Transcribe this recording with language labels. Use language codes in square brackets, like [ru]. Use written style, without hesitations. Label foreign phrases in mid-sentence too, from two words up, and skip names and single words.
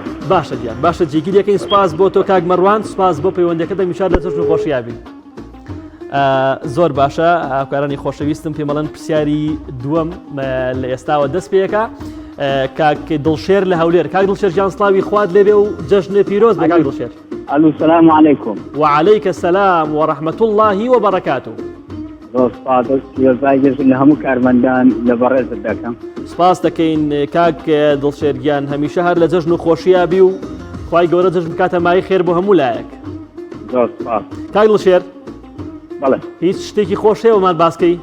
[ckb] باشە دیان باشە جێگیریەکەین سپاس بۆ تۆ کاک مەڕوان سپاس بۆ پەیوەندەکە دەمیشار لە جەژن و خۆشیابی زۆر باشە هاوکارانی خۆشەویستم پێمەڵەن پرسیاری دووەم لە ئێستاوە دەست پێەکە کاک دڵشێر لە هەولێر کاک دڵشێر گیان سڵاوی خوارد لێبێ و جەژنێ پیرۆز بە کاک دڵشێر [ar] الو السلام عليكم وعليك السلام ورحمة الله وبركاته [ckb] زۆر سپاس پیرۆزبایی جەژن لە هەموو کارمەندان لە بەڕێزت دەکەم سپاس دەکەین کاک دڵشێرگیان هەمیشە هەر لە جەژن و خۆشیابی و خوای گەورە جەژن بکاتە مای خێر بۆ هەموو لایەک زۆر سپاس کاک دڵشێر بەڵێ هیچ شتێکی خۆش هەیەوەمان باسکەی